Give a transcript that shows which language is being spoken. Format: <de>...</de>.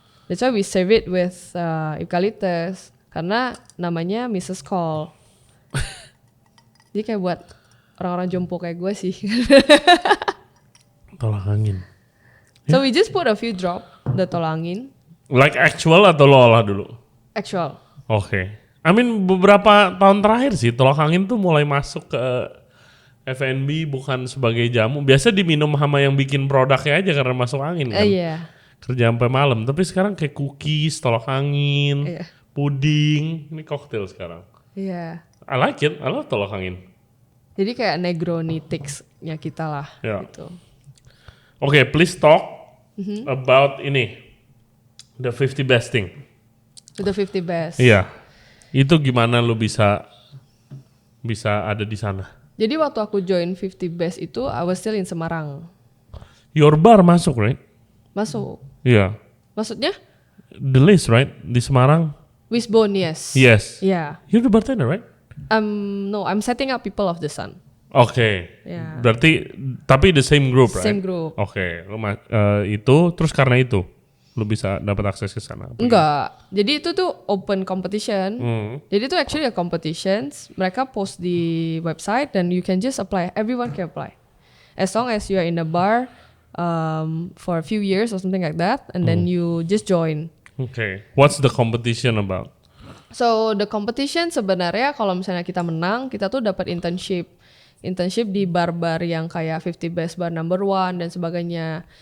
<en>That's why we serve it with eucalyptus.</en> <id>Karena namanya Mrs. Call. Jadi kayak buat orang-orang jompo kayak gue sih. Tolak angin.</id> <en>So we just put a few drop the tolak angin. Like actual</en> <id>atau lo olah dulu?</id> <en>Actual.</en> <id>Oke.</id> <en>I mean</en> <id>beberapa tahun terakhir sih tolak angin tuh mulai masuk ke F&B bukan sebagai jamu. Biasa diminum sama yang bikin produknya aja karena masuk angin kan. Iya. Kerja sampai malam. Tapi sekarang kayak cookies, tolak angin, Iya. puding. Ini cocktail sekarang. Iya.</id> <en>I like it. I love tolak angin.</en> <id>Jadi kayak Negroni takes-nya kita lah. Ya. Gitu.</id> <en>Oke, please talk about ini. The 50 best thing. The 50 best.</en> <id>Iya. Itu gimana lu bisa ada di sana? Jadi waktu aku join 50 best itu,</id> <en>I was still in Semarang. Your bar masuk, right?</en> <id>Masuk. Iya. Maksudnya?</id> <en>The list, right? Di Semarang? Wishbone, yes. Yes. Yeah. You're the bartender, right? No, I'm setting up People of the Sun.</en> <id>Oke.</id> <en>Yeah.</en> <id>Berarti, tapi</id> <en>the same group, right? Same group.</en> <id>Oke. Itu, terus karena itu, lu bisa dapat akses ke sana? Enggak. Jadi itu tuh open competition. Jadi itu</id> <en>actually a competitions.</en> <id>Mereka post di website dan</id> <en>you can just apply. Everyone can apply. As long as you are in the bar for a few years or something like that. And then you just join.</en> <id>Oke.</id> <en>What's the competition about? So the competition</en> <id>sebenarnya kalau misalnya kita menang, kita tuh dapat internship di bar-bar yang kayak 50 Best Bar Number 1 dan sebagainya.</id>